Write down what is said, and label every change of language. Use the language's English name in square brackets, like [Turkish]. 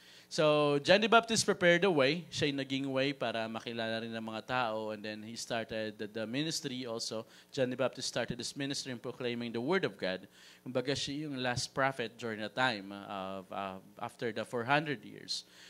[English] So, John the Baptist prepared the way. [Filipino] Siya yung naging way para makilala rin ng mga tao. [English] And then he started the ministry also. John the Baptist started his ministry in proclaiming the Word of God. [Filipino] Kumbaga siya yung [English] last prophet during the time after the 400 years.